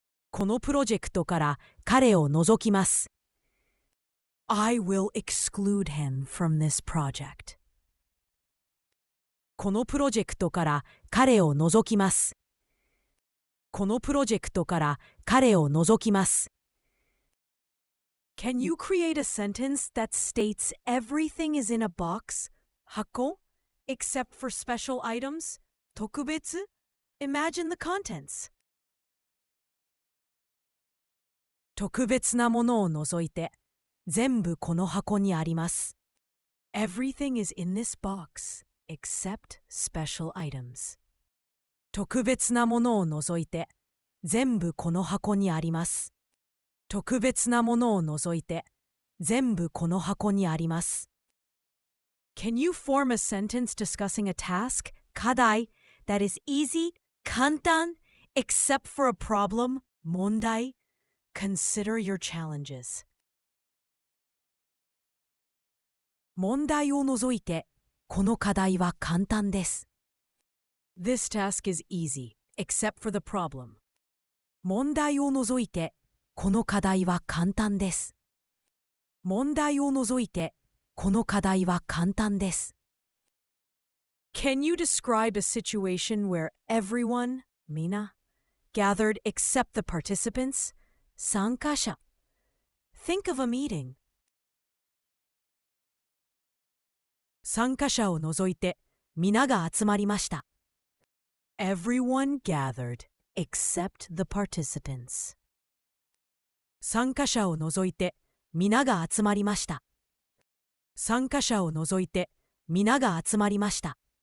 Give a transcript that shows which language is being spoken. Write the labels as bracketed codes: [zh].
[ja] このプロジェクトから彼を除きます。 [en] I will exclude him from this project. [ja] このプロジェクトから彼を除きます。このプロジェクトから彼を除きます。 [en] Can you create a sentence that states everything is in a box, 箱, except for special items, 特別 Imagine the contents. [ja] 特別なものを除いて、全部この箱にあります。 [en] Everything is in this box, except special items. [ja] 特別なものを除いて、全部この箱にあります。特別なものを除いて、全部この箱にあります。 [en] Can you form a sentence discussing a task, 課題 that is easy, 簡単 except for a problem, 問題 Consider your challenges. [ja] 問題を除いて、この課題は簡単です。 [en] This task is easy, except for the problem. [ja] 問題を除いて、この課題は簡単です。問題を除いて、この課題は簡単です。 [en] Can you describe a situation where everyone, みんな gathered except the participants? 参加者 Think of a meeting. [ja] 参加者を除いて皆が集まりました。 [en] Everyone gathered except the participants. [ja] 参加者を除いて皆が集まりました。参加者を除いて皆が集まりました。